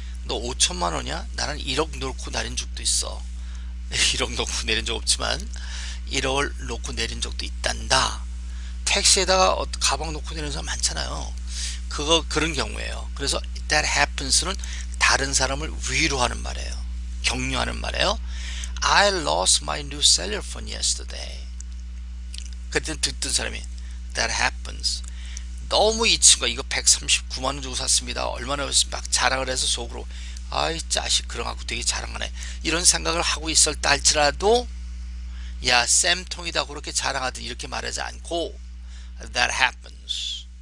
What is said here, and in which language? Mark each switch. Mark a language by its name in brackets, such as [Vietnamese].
[Korean] 너 5천만 원이야? 나는 1억 놓고 내린 적도 있어. 1억 놓고 내린 적 없지만 1억을 놓고 내린 적도 있단다. 택시에다가 가방 놓고 내리는 사람 많잖아요. 그런 경우에요. 그래서 [English] that happens [Korean] 는 다른 사람을 위로하는 말이에요. 격려하는 말이에요. [English] I lost my new cellular phone yesterday. [Korean] 그때 듣던 사람이 [English] that happens. [Korean] 너무 이 친구가 이거 139만 원 주고 샀습니다. 얼마나 막 자랑을 해서 속으로 아이 자식 그런 갖고 되게 자랑하네. 이런 생각을 하고 있었다 할지라도 야 쌤통이다 그렇게 자랑하더니 이렇게 말하지 않고 [English] that happens.